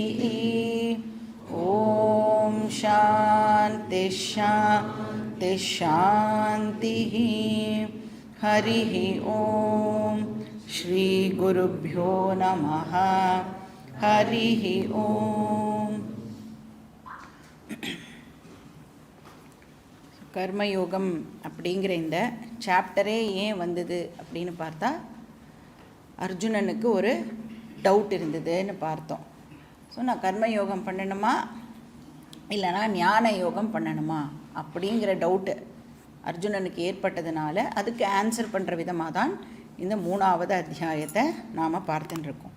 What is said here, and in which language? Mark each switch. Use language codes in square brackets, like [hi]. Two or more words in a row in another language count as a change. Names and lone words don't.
[sa] ॐ शान्ति शान्ति शान्तिः। हरिः ॐ श्री गुरुभ्यो नमः। हरिः ॐ। [ta] கர்மயோகம் அப்படிங்கிற இந்த சாப்டரே ஏன் வந்தது அப்படின்னு பார்த்தா, அர்ஜுனனுக்கு ஒரு டவுட் இருந்ததுன்னு பார்த்தோம். ஸோ நான் கர்மயோகம் பண்ணணுமா இல்லைனா ஞான யோகம் பண்ணணுமா அப்படிங்கிற டவுட்டு அர்ஜுனனுக்கு ஏற்பட்டதுனால அதுக்கு ஆன்சர் பண்ணுற விதமாக தான் இந்த 3வது அத்தியாயத்தை நாம் பார்த்துட்டுருக்கோம்.